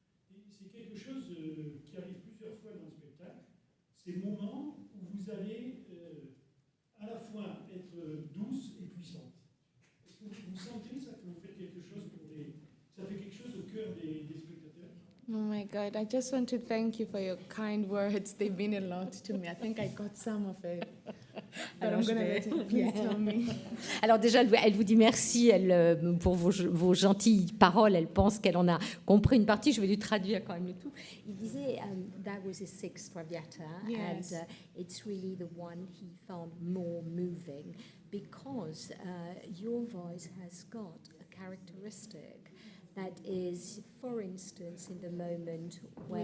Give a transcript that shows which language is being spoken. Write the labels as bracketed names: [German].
[French] Et c'est quelque chose qui arrive plusieurs fois dans le spectacle, ces moments où vous allez à la fois être douce et puissante. Est-ce que vous sentez ça, que vous faites quelque chose ça fait quelque chose au cœur des spectateurs? [English] Oh my God, I just want to thank you for your kind words. They mean a lot to me. I think I got some of it. But I'm [French] Alors, [English] going to let you please tell me. [French] Alors déjà, elle vous dit merci pour vos gentilles paroles. Elle pense qu'elle en a compris une partie. Je vais lui traduire quand même le tout. Il disait, [English] that was his sixth Traviata, Yes. and it's really the one he found more moving because your voice has got a characteristic that is, for instance, in the moment where